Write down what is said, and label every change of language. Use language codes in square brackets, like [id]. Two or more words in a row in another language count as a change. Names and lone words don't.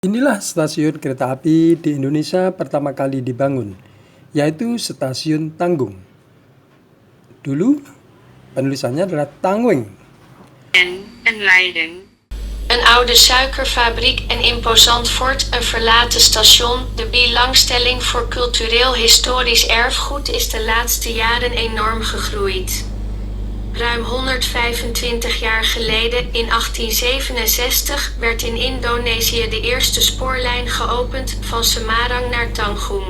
[id] Inilah stasiun kereta api di Indonesia pertama kali dibangun, yaitu Stasiun Tanggung. Dulu penulisannya adalah Tangwing. [nl] En Leiden. Een oude suikerfabriek en imposant fort, een verlaten station. De belangstelling voor cultureel-historisch erfgoed is de laatste jaren enorm gegroeid. Ruim 125 jaar geleden, in 1867, werd in Indonesië de eerste spoorlijn geopend, van Semarang naar Tanggung.